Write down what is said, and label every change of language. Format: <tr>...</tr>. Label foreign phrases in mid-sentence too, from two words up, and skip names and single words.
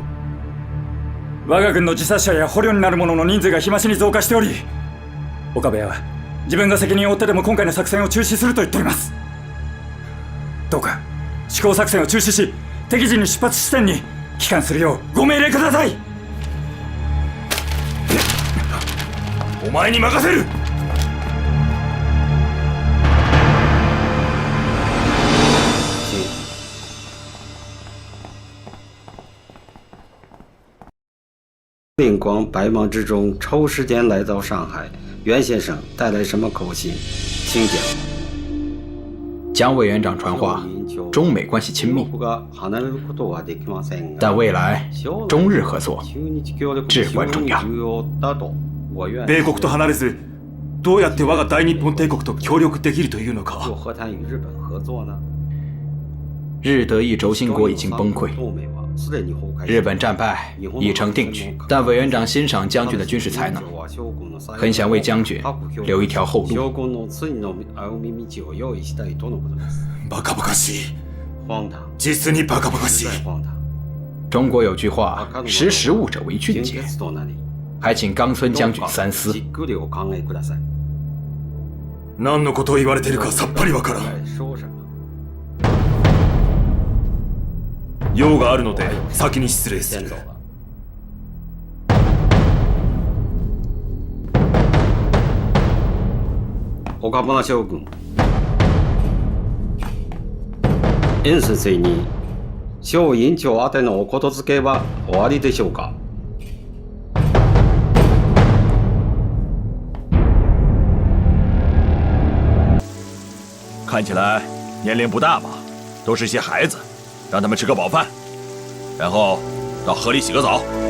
<ja>我が軍の自殺者や捕虜になる者の人数が日増しに増加しており、岡部は自分が責任を負ってでも今回の作戦を中止すると言っております。どうか思考作戦を中止し、敵陣に出発地点に帰還するようご命令ください。お前に任せる。</ja> <zh>灵光百忙之中抽时间来到上海，袁先生带来什么口信？请讲。蒋委员长传话，中美关系亲密，但未来中日合作至关重要。</zh> <ja>米国と離れず、どうやって我が大日本帝国と協力できるというのか。</ja> <zh>日德意轴心国已经崩溃，日本战败已成定局，但委员长欣赏将军的军事才能，很想为将军留一条后路。</zh> <ja>バカバカしい。実にバカバカしい。</ja> <zh>中国有句话，识时务者为俊杰，还请冈村将军三思。</zh> <ja>何のことを言われているかさっぱりわからん。用があるので先に失礼する。岡村将軍、袁先生に小委員長宛てのおことづけは終わりでしょうか。</ja> <zh>看起来年龄不大吧，都是些孩子。让他们吃个饱饭，然后到河里洗个澡。</zh>